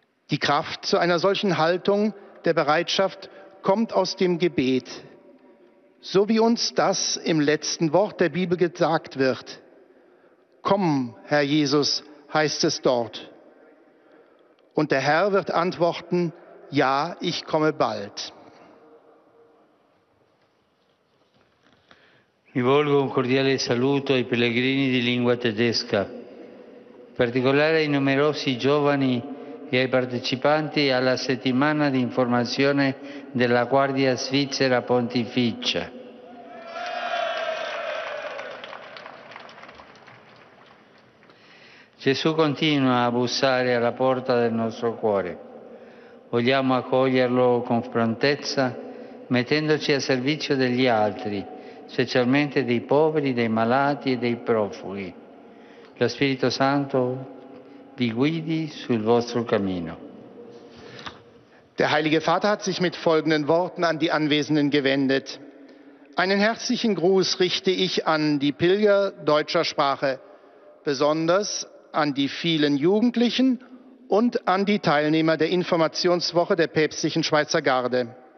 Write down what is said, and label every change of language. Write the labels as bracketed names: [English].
[German] Die Kraft zu einer solchen Haltung der Bereitschaft kommt aus dem Gebet, so wie uns das im letzten Wort der Bibel gesagt wird. Komm, Herr Jesus, heißt es dort. Und der Herr wird antworten, ja, ich komme bald. [Italian] Rivolgo un cordiale saluto ai pellegrini di lingua tedesca, in particolare ai numerosi giovani e ai partecipanti alla settimana di informazione della Guardia Svizzera Pontificia. Gesù continua a bussare alla porta del nostro cuore. Vogliamo accoglierlo con prontezza, mettendoci a servizio degli altri, specialmente dei poveri, dei malati e dei profughi. Lo Spirito Santo vi guidi sul vostro cammino. [German] Der Heilige Vater hat sich mit folgenden Worten an die Anwesenden gewendet. Einen herzlichen Gruß richte ich an die Pilger deutscher Sprache, besonders an die vielen Jugendlichen und an die Teilnehmer der Informationswoche der päpstlichen Schweizer Garde.